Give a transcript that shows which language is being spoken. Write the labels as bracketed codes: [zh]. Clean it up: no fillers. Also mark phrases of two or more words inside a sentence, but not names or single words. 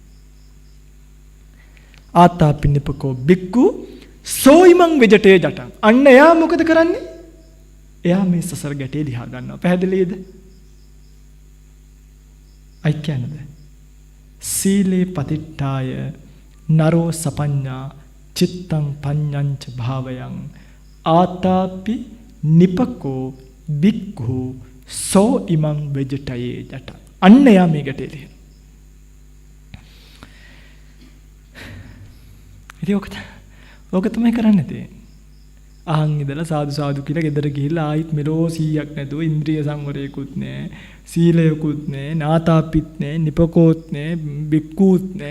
[pi] ආතාපින්නපකෝ බික්කු සෝයිමං විජටේ ජටං. [si] අන්න එයා මොකද කරන්නේ? එයා මේ සසර ගැටේ දිහා ගන්නවා. පැහැදිලිද? අයි කියන්නේ [pi] සීලේ පතිට්ඨාය නරෝ සපඤ්ඤා චිත්තං පඤ්ඤංච භාවයං ආතාපි නිපකෝ බික්ඛු සෝ ඉමං වෙජටයේ ජට. [si] අන්න යා මේ ගැටේ ලියන. ඉතින් ඔක තමයි කරන්න තියෙන්නේ. අහන් ඉඳලා සාදු කියලා ගෙදර ගිහිල්ලා ආයිත් මෙලෝ 100ක් නැතුව ඉන්ද්‍රිය සංවරයකුත් නැහැ, සීලයකුත් නැහැ, නාතාපිත් නැහැ, නිපකෝත් නැහැ, බික්කුත් නැහැ.